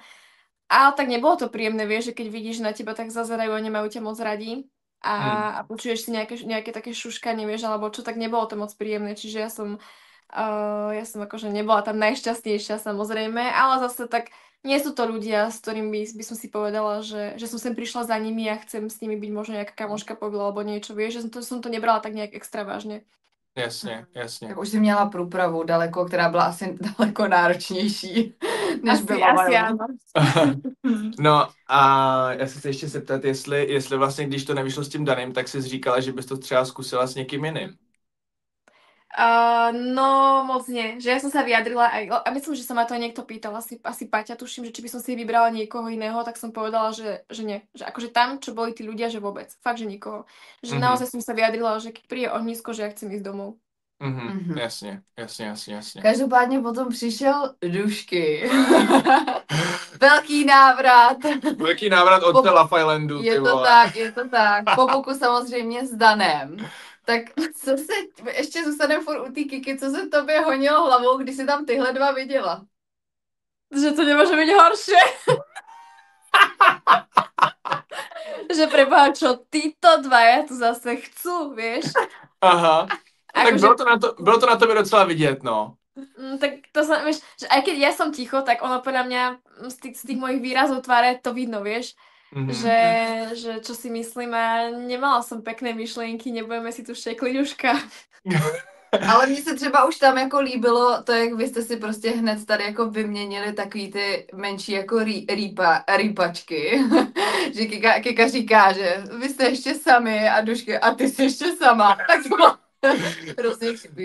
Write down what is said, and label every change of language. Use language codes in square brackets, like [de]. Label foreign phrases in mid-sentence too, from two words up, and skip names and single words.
[sk] Ale tak nebolo to príjemné, vieš, že keď vidíš, že na teba tak zazerajú a nemajú ťa moc radi a počuješ si nejaké také šuškanie, vieš, alebo čo, tak nebolo to moc príjemné, čiže ja som akože nebola tam najšťastnejšia samozrejme, ale zase tak nie sú to ľudia, s ktorými by som si povedala, že som sem prišla za nimi a chcem s nimi byť možno nejaká kamoška povila alebo niečo, vieš, že som to nebrala tak nejak extra vážne. [cs] Jasně. Tak už jsi měla průpravu daleko, která byla asi daleko náročnější, než byla [sk] asi áno. [cs] No a já se chci ještě zeptat, jestli vlastně, když to nevyšlo s tím Danem, tak jsi říkala, že bys to třeba zkusila s někým jiným. [sk] No moc nie, že ja som sa vyjadrila aj, a myslím, že sa ma to aj niekto pýtal, asi Paťa, tuším, že či by som si vybrala niekoho iného, tak som povedala, že nie, že akože tam, čo boli tí ľudia, že vôbec, fakt, že nikoho. Že naozaj som sa vyjadrila, že keď príde ohnisko, že ja chcem ísť domov. [cs] Jasně. Každopádně potom přišel Dušky. Velký návrat. Velký návrat od Love Islandu. Je to tak. Po boku samozřejmě s Danem. Tak co se, ještě zůstaneme furt u té Kiki, co se tobě honilo hlavou, když jsi tam tyhle dva viděla? [sk] Že to nemôže byť horšie. Že preboha, čo títo dvaja tu zase chcú, vieš? Aha. [cs] Tak bylo to na tebe docela vidět, no. [sk] Tak to sa, vieš, že aj keď ja som ticho, tak ono podľa mňa z tých mojich výrazov tváre to vidno, vieš? Že čo si myslím a nemala som pekné myšlienky, nebudeme si tu šekliť uška. [cs] Ale mně se třeba už tam jako líbilo to, jak vy jste si prostě hned tady jako vyměnili takový ty menší jako rýpačky. Že Kika říká, že vy jste ještě sami a Dušky a ty jsi ještě sama. Tak to bylo hrozně chybí.